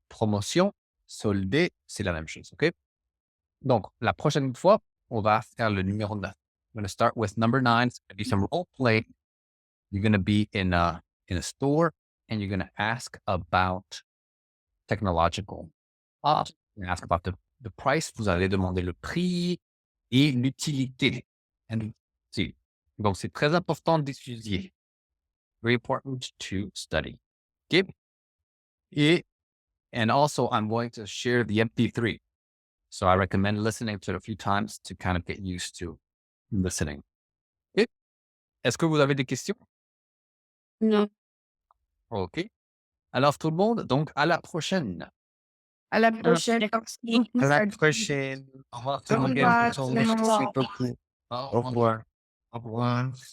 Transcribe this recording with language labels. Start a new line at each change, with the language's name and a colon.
French: Promotion, soldé, c'est la même chose. OK? Donc, la prochaine fois, on va faire le numéro 9.
English: I'm going to start with number 9. It's going to be some role play. You're going to be in a store and you're going to ask about technological. You're going to ask about the price.
French: Vous allez demander le prix et l'utilité.
English: And see.
French: Donc, c'est très important d'étudier.
English: Very important to study. Okay. And also, I'm going to share the MP3. So I recommend listening to it a few times to kind of get used to listening. Okay.
French: Est-ce que vous avez des questions? Non. OK. Alors, tout le monde, donc, à la prochaine. À la prochaine. Merci. À la prochaine. Au revoir. Au revoir, tout le monde. Merci beaucoup. Au revoir. Au revoir.